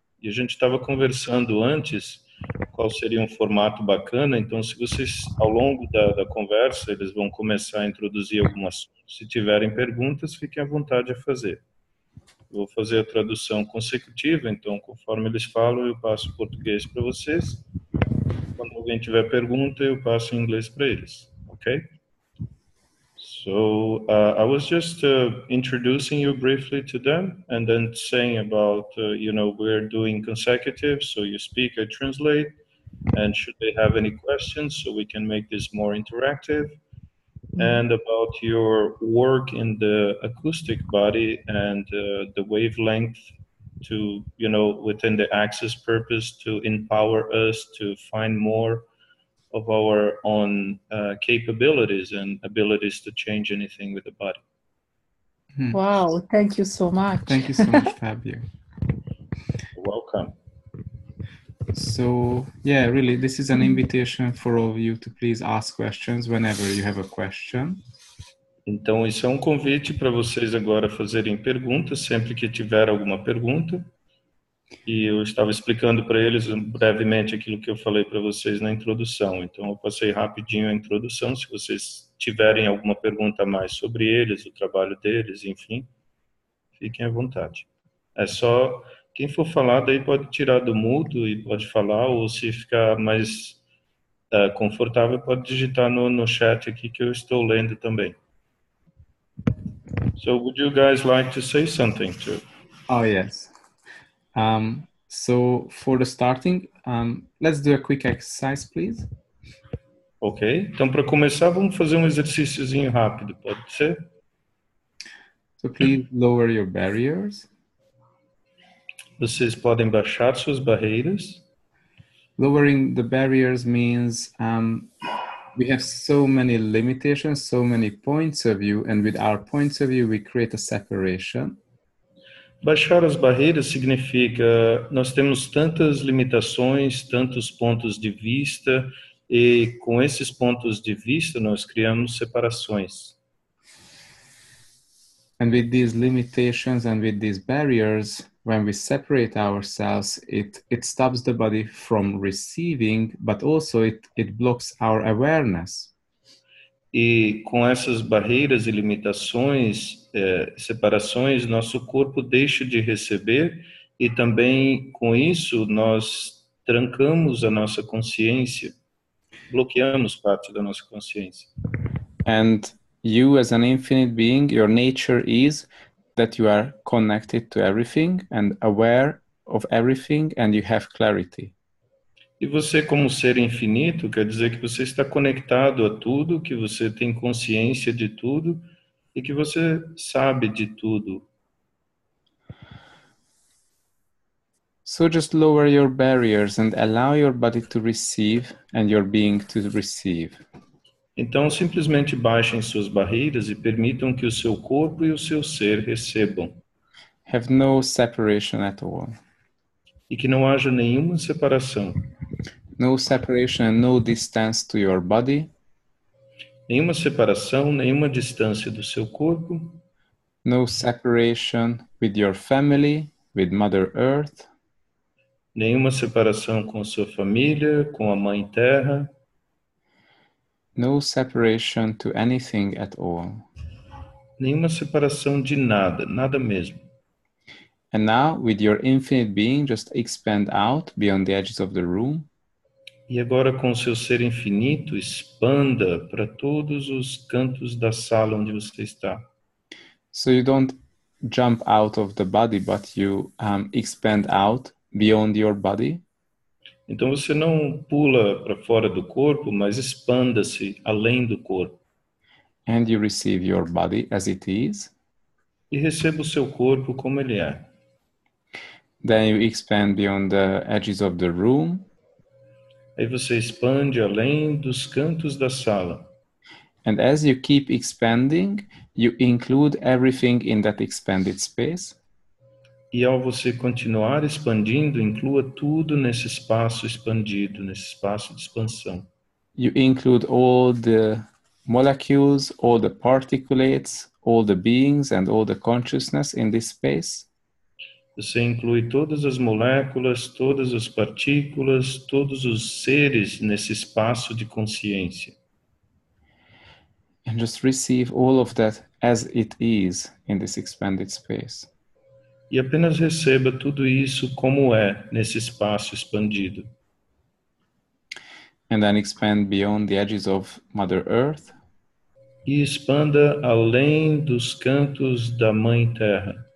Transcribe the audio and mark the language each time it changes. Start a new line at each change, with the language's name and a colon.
Portuguese: E a gente estava conversando antes qual seria um formato bacana, então se vocês, ao longo da conversa, eles vão começar a introduzir algumas, se tiverem perguntas, fiquem à vontade a fazer. Eu vou fazer a tradução consecutiva, então conforme eles falam, eu passo o português para vocês. Quando alguém tiver pergunta, eu passo em inglês para eles, ok?
English: So I was just introducing you briefly to them and then saying about, we're doing consecutive, so you speak, I translate, and should they have any questions so we can make this more interactive, and about your work in the acoustic body and the wavelength to, within the Access purpose to empower us to find more of our own capabilities and abilities to change anything with the body. Wow, thank you so much. Thank you so much, Fabio. You're welcome. So, yeah, really, this is an invitation for all of you to please ask questions whenever you have a question.
Portuguese: Então, isso é um convite para vocês agora fazerem perguntas sempre que tiver alguma pergunta. E eu estava explicando para eles brevemente aquilo que eu falei para vocês na introdução. Então, eu passei rapidinho a introdução. Se vocês tiverem alguma pergunta a mais sobre eles, o trabalho deles, enfim, fiquem à vontade. É só, quem for falar, daí pode tirar do mudo e pode falar, ou se ficar mais confortável, pode digitar no chat aqui que eu estou lendo também.
English: So, would you guys like to say something too? Oh, yes. So for the starting, let's do a quick exercise, please.
Portuguese: Ok, então para começar vamos fazer um exercíciozinho rápido, pode ser?
English: So please lower your barriers.
Portuguese: Vocês podem baixar suas barreiras.
English: Lowering the barriers means we have so many limitations, so many points of view, and with our points of view we create a separation.
Portuguese: Baixar as barreiras significa nós temos tantas limitações, tantos pontos de vista, e com esses pontos de vista nós criamos separações.
English: And with these limitations and with these barriers, when we separate ourselves, it stops the body from receiving, but also it blocks our awareness.
Portuguese: E com essas barreiras e limitações, separações, nosso corpo deixa de receber e também com isso nós trancamos a nossa consciência, bloqueamos parte da nossa consciência.
English: And you as an infinite being, your nature is that you are connected to everything and aware of everything and you have clarity.
Portuguese: E você, como ser infinito, quer dizer que você está conectado a tudo, que você tem consciência de tudo e que você sabe de tudo.
English: So just lower your barriers and allow your body to receive and your being to receive.
Portuguese: Então, simplesmente baixem suas barreiras e permitam que o seu corpo e o seu ser recebam.
English: Have no separation at all.
Portuguese: E que não haja nenhuma separação.
English: No separation and no distance to your body.
Portuguese: Nenhuma separação, nenhuma distância do seu corpo.
English: No separation with your family, with Mother Earth.
Portuguese: Nenhuma separação com a sua família, com a Mãe Terra.
English: No separation to anything at all.
Portuguese: Nenhuma separação de nada, nada mesmo.
English: And now, with your infinite being, just expand out beyond the edges of the room.
Portuguese: E agora, com o seu ser infinito, expanda para todos os cantos da sala onde você está.
English: So you don't jump out of the body, but you expand out beyond your body.
Portuguese: Então você não pula para fora do corpo, mas expanda-se além do corpo.
English: And you receive your body as it is.
Portuguese: E receba o seu corpo como ele é.
English: Then you expand beyond the edges of the room.
Portuguese: Aí você expande além dos cantos da sala.
English: And as you keep expanding, you include everything in that expanded space.
Portuguese: E ao você continuar expandindo, inclua tudo nesse espaço expandido, nesse espaço de expansão.
English: You include all the molecules, all the particulates, all the beings, and all the consciousness in this space.
Portuguese: Você inclui todas as moléculas, todas as partículas, todos os seres nesse espaço de consciência.
English: And just receive all of that as it is in this expanded space.
Portuguese: E apenas receba tudo isso como é nesse espaço expandido.
English: And then expand beyond the edges of Mother Earth.
Portuguese: E expanda além dos cantos da Mãe Terra.